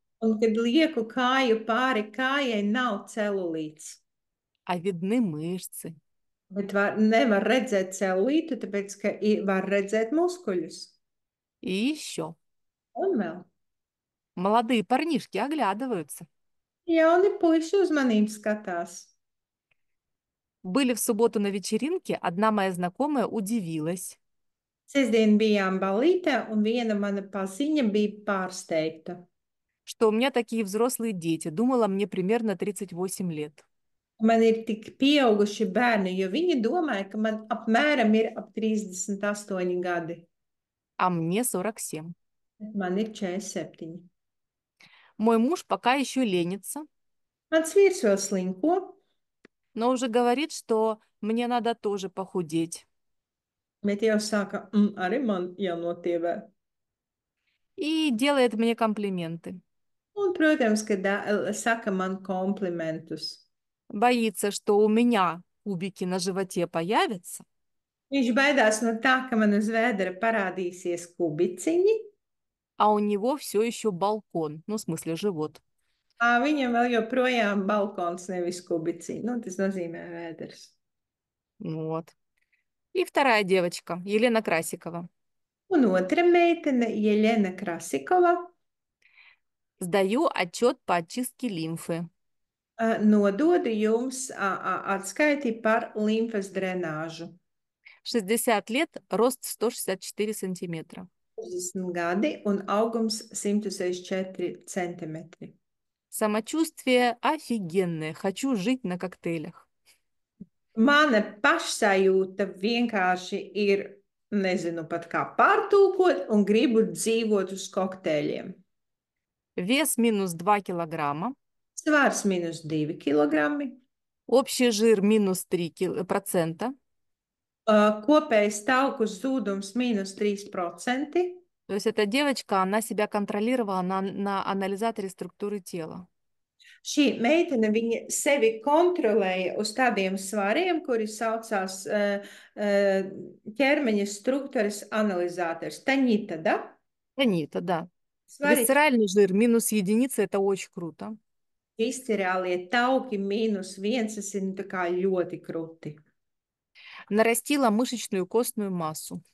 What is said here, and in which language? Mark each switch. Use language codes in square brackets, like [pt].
[lv] Un kad lieku kāju pāri kājai, nav celulīts. [ru] а видны мышцы. [lv] Bet nevar redzēt celulītu, tāpēc, ka var redzēt muskuļus. [ru] И еще. [lv] Un vēl. [ru] Молодые парнишки оглядываются. [lv] Jauni puiši uzmanīgi skatās. [ru] Были в субботу на вечеринке, одна моя знакомая удивилась, [lv] Sestdien bijām balītē, un viena mana paziņa bija pārsteigta. [ru] что у меня такие взрослые дети. Думала, мне примерно 38 лет. [lv] Man ir tik pieauguši bērni, jo viņi domāja, ka man apmēram ir ap 38 gadi. [ru] А мне 47. [lv] Bet man ir 47. [ru] Мой муж пока еще ленится, [lv] Mans vīrs vēl slinko, [ru] но уже говорит, что мне надо тоже похудеть. [lv] bet jau saka, arī man jānotievē. [ru] И делает мне комплименты. [lv] Un, protams, ka saka man komplimentus. [ru] Боится, что у меня кубики на животе появятся, [lv] Viņš baidās no tā, ka man uz vēdera parādīsies kubiciņi, [ru] а у него все еще балкон, ну, в смысле, живот. [lv] viņam vēl joprojām balkons, nevis kubiciņi. Nu, tas nozīmē vēders. [ru] Вот. И вторая девочка, Елена Красикова. [lv] Un otra meitene, Jeļena Krasikova, [ru] Сдаю отчет по очистке лимфы. [lv] nododu jums atskaiti par limfas drenāžu. [ru] 60 лет, рост 164 сантиметра. [lv] 60 gadi un augums 164 centimetri. [ru] Самочувствие офигенное. Хочу жить на коктейлях. [lv] Mana pašsajūta vienkārši ir, nezinu pat kā pārtulkot, un gribu dzīvot uz kokteļiem. [ru] Вес минус 2 килограмма. [lv] Svārs minus 2 kilogrami. [ru] Общий жир минус 3%. [lv] Kopējais tauku zudums minus 3%. [ru] То есть эта девочка, она себя контролировала на анализаторе структуры тела. [lv] Šī meitene, viņa sevi kontrolēja uz tādiem svariem, kuri saucās ķermeņa struktūras analizators. [ru] Taņita, да? Анита, да. [lv] Сvari [ru] Висцеральный жир минус единица, это очень круто. [lv] viscerālie tauki minus 1, tas ir tā kā ļoti kruti. [ru] Нарастила мышечную костную массу.